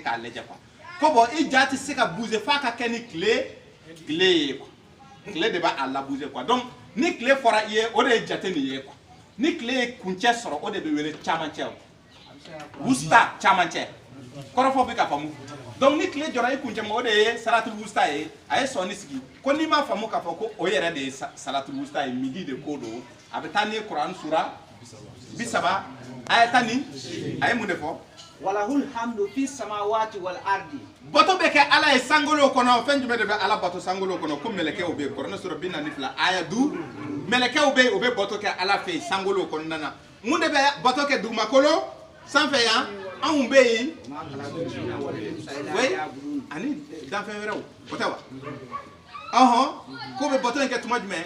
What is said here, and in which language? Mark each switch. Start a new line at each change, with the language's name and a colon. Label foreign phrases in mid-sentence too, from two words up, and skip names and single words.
Bambara: k'a lajɛ quoi ko bon i ja tɛ se ka bouger f'a ka kɛ ni tile ye quoi tile de b'a la bouger quoi donc ni tile fɔra i ye o de ye jate nin ye quoi ni tile ye kuncɛ sɔrɔ o de bɛ wele camancɛ wusta camancɛ kɔrɔfɔ bɛ ka faamu donc ni tile jɔra i kuncɛ ma o de ye
Arabic: salatul wusta
Bambara: ye a ye sɔnni sigi ko n'i m'a faamu k'a fɔ ko o yɛrɛ de ye
Arabic: salatul wusta
Bambara: ye midi de ko don a bɛ taa ni Quran sura 30 aya tani a ye mun de fɔ
Arabic: walahul hamdu fi samawati wal ardi
Bambara: bato bɛ kɛ Ala ye sankolo kɔnɔ fɛn jumɛn de bɛ Ala bato sankolo kɔnɔ ko mɛlɛkɛw bɛ yen Kuranɛ sura 42 aya 5 mɛlɛkɛw bɛ yen o bɛ bato kɛ Ala fɛ yen sankolo kɔnɔna na mun de bɛ bato kɛ dugumakolo sanfɛ yan anw bɛ yen oui ani danfɛn wɛrɛw o tɛ wa ko bɛ bato in kɛ tuma jumɛn